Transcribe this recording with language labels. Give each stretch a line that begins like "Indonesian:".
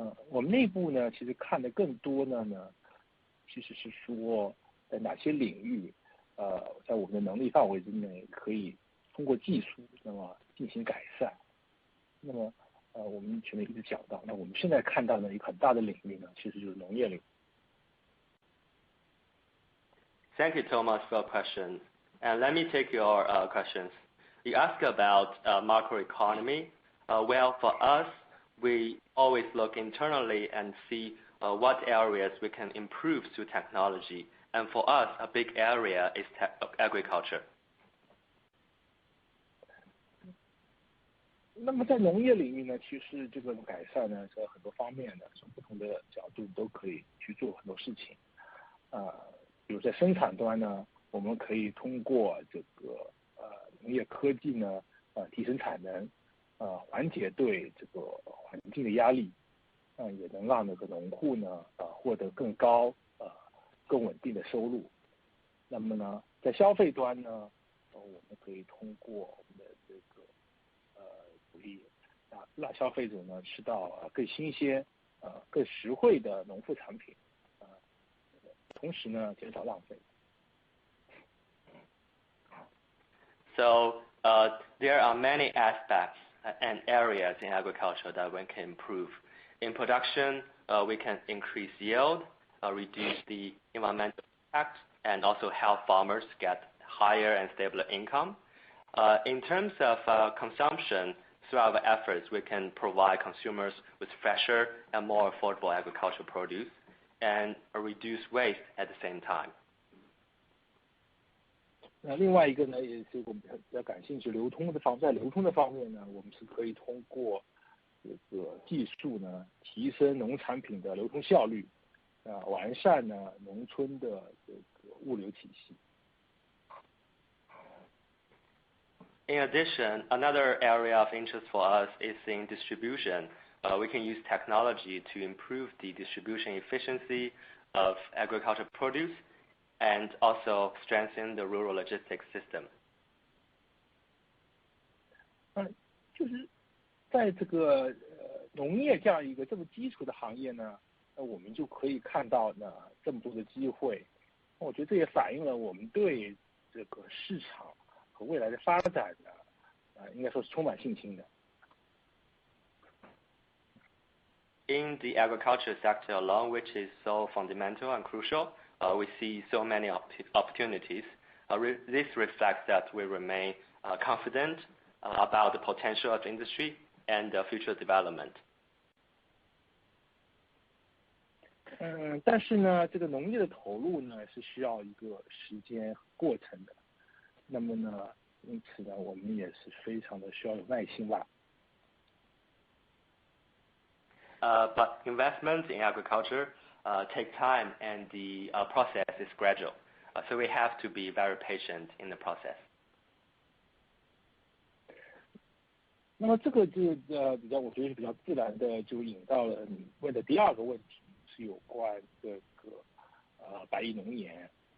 Chinese: 我们内部呢其实看的更多呢其实是说在哪些领域，在我们的能力范围之内可以通过技术那么进行改善，那么我们前面一直讲到，那我们现在看到的一个很大的领域呢，其实就是农业领域。
English: Thank you, Thomas, for your question. And let me take your questions. You ask about macroeconomy. Well, for us, we always look internally and see what areas we can improve through technology. And for us, a big area is agriculture.
Chinese: 那么在农业领域呢，其实这个改善呢，在很多方面的，从不同的角度都可以去做很多事情。比如在生产端呢，我们可以通过这个农业科技呢，提升产能，缓解对这个环境的压力，也能让那个农户呢，获得更高更稳定的收入。那么呢，在消费端呢，我们可以通过我们的这个鼓励让消费者呢吃到更新鲜、更实惠的农副产品，同时呢减少浪费。
English: So there are many aspects and areas in agriculture that one can improve. In production, we can increase yield, reduce the environmental impact, and also help farmers get higher and stable income. In terms of consumption, through our efforts, we can provide consumers with fresher and more affordable agricultural produce and reduce waste at the same time.
Chinese: 那另外一个呢，也是我们比较感兴趣在流通的方面呢，我们是可以通过这个技术呢，提升农产品的流通效率，完善呢农村的这个物流体系。
English: In addition, another area of interest for us is in distribution. We can use technology to improve the distribution efficiency of agricultural produce and also strengthen the rural logistics system.
Chinese: 就是在这个农业这样一个这么基础的行业呢，我们就可以看到呢这么多的机会。我觉得这也反映了我们对这个市场和未来的发展呢，应该说是充满信心的。
English: In the agriculture sector alone, which is so fundamental and crucial, we see so many opportunities. This reflects that we remain confident about the potential of industry and future development.
Chinese: 但是呢，这个农业的投入呢是需要一个时间过程的。那么呢，因此呢，我们也是非常的需要有耐心吧。
English: But investment in agriculture take time, and the process is gradual. So we have to be very patient in the process.
Chinese: 那么这个就我觉得是比较自然的，就引到了你问的第二个问题，是有关这个百亿农研。